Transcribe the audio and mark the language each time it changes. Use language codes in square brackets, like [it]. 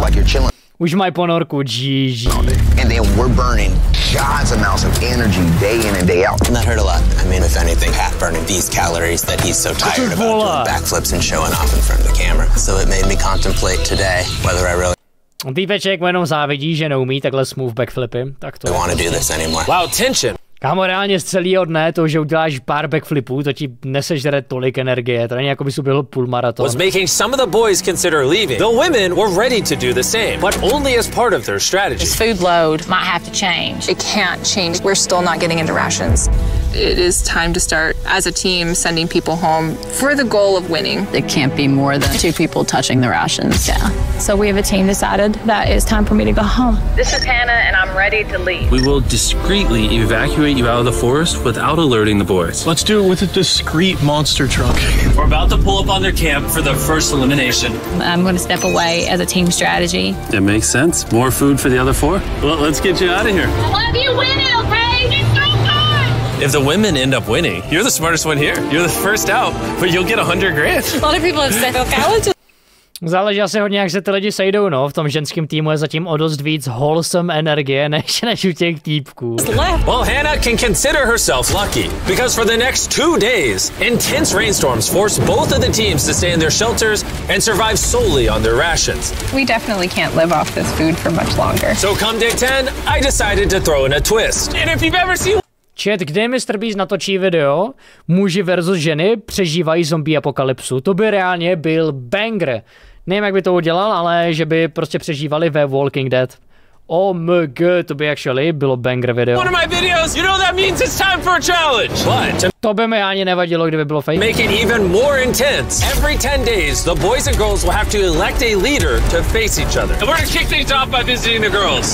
[en] like you're chilling. [cs] Už mají ponorku, GG. [en] And then we're burning God's amounts of energy day in and day out. And that hurt a lot. I mean, if anything, Pat burning these calories that he's so tired about doing backflips and showing off in front of the camera. So it made me contemplate today whether I really [cs] Týpeček mu jenom závidí, že neumí takhle smooth backflipy. Tak to [en] want to do this anymore. Wow, tension. [cs] Kámo, reálně z celého dne to, že uděláš pár backflipů, to ti nesežere tolik energie. To není jako bys uběhl půlmaraton. [en] Was making some of the boys consider leaving. The women were ready to do the same, but only as part of their strategy. This food load might have to change. It can't change. We're still not getting into rations. It is time to start, as a team, sending people home for the goal of winning. It can't be more than 2 people touching the rations. Yeah. So we have a team decided that it's time for me to go home. This is Hannah, and I'm ready to leave. We will discreetly evacuate you out of the forest without alerting the boys. Let's do it with a discreet monster truck. We're about to pull up on their camp for their first elimination. I'm going to step away as a team strategy. It makes sense. More food for the other 4? Well, let's get you out of here. Love you winning, okay? It's so good! If the women end up winning, you're the smartest one here. You're the first out, but you'll get $100,000. A lot of people have said, okay, I'll just... [cs] Záleží asi hodně, jak se ty lidi sejdou, no. V tom ženském týmu je zatím o dost víc wholesome energie, než u těch týpků. [en] Well, Hannah can consider herself lucky, because for the next 2 days, intense rainstorms forced both of the teams to stay in their shelters and survive solely on their rations. We definitely can't live off this food for much longer. So come day 10, I decided to throw in a twist. And if you've ever seen... [cs] Chat, kdy MrBeast natočí video Muži versus ženy přežívají zombie apokalypsu, to by reálně byl banger. Nevím, jak by to udělal, ale že by prostě přežívali ve Walking Dead. OMG, to by actually bylo banger video. [en] One of my videos, you know that means it's time for a challenge. But [cs] to by mi ani nevadilo, kdyby bylo fake. [en] Make it even more intense. Every 10 days, the boys and girls will have to elect a leader to face each other. And we're gonna kick things off by visiting the girls.